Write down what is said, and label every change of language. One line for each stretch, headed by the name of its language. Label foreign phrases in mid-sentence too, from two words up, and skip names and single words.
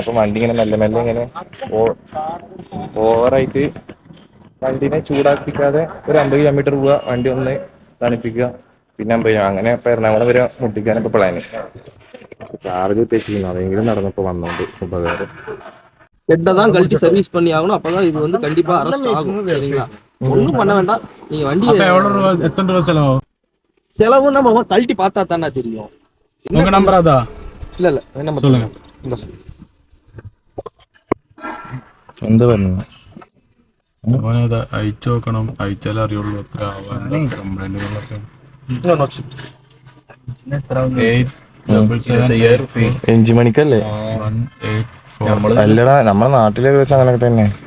Malayalam: അപ്പൊ വണ്ടി ഇങ്ങനെ മെല്ലെ ഇങ്ങനെ ഓവറായിട്ട് വണ്ടിനെ ചൂടാക്കിക്കാതെ ഒരു 50 കിലോമീറ്റർ പോവുക, വണ്ടി ഒന്ന് തണുപ്പിക്കുക, പിന്നെ 50 അങ്ങനെ ഇപ്പൊ എറണാകുളം വരെ മുട്ടിക്കാനിപ്പോ പ്ലാന്. ചാർജ് തെറ്റിക്കുന്നു, അതെങ്കിലും നടന്നപ്പോ വന്നോണ്ട് ഉപകാരം.
Tamil: ஹெட்டதான் கழட்டி சர்வீஸ் பண்ணி ஆகணும். அப்பதான் இது வந்து கண்டிப்பா அரெஸ்ட் ஆகும். சரிங்களா? ஒன்றும் பண்ண வேண்டாம். நீங்க வண்டி எத்தனை ரூபா செலவாகும்? செலவு நம்ம கழட்டி பார்த்தா தானே தெரியும். உங்க நம்பர் அதா? இல்ல நம்ம சொல்லுங்க.
Malayalam: എന്താ പറഞ്ഞു? ഓനത് അയച്ചു നോക്കണം, അയച്ചാലേ അറിയുള്ളൂ എത്ര കംപ്ലൈന്റുകളൊക്കെ. എഞ്ചിൻ മണിക്കല്ലേ? അല്ലടാ, നമ്മളെ നാട്ടിലെ വെച്ച് അങ്ങനെയൊക്കെ തന്നെ.